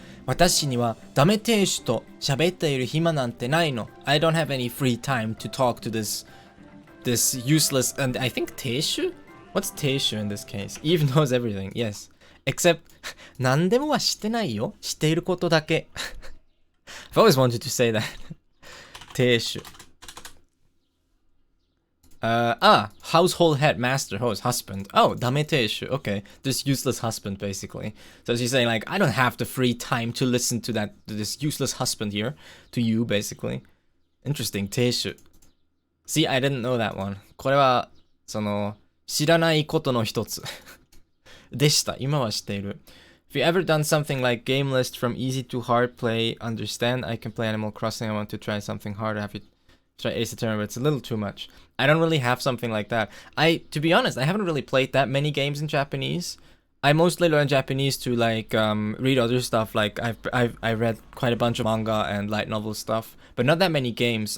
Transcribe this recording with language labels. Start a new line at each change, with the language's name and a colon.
Japanese: 私にはダメ亭主と喋っている暇なんてないの。
English: I don't have any free time to talk to this useless, and I think 亭主? What's 亭主 in this case? Eve knows everything, yes. Except,
Japanese: 何でもはしてないよ。していることだけ。
English: I've always wanted to say that.
Japanese: 亭主。
English: household head, master, host, husband. Oh, ダメ亭主. Okay, this useless husband, basically. So she's saying, like, I don't have the free time to listen to this useless husband here. To you, basically. Interesting, 亭主. See, I didn't know that one.
Japanese: これは、知らないことの一つ。でした。今は知っている。
English: If you ever done something like game list from easy to hard, play, understand, I can play Animal Crossing, I want to try something harder, have you try Ace Attorney, but it's a little too much. I don't really have something like that. To be honest, I haven't really played that many games in Japanese. I mostly learn Japanese to like read other stuff. Like I read quite a bunch of manga and light novel stuff, but not that many games.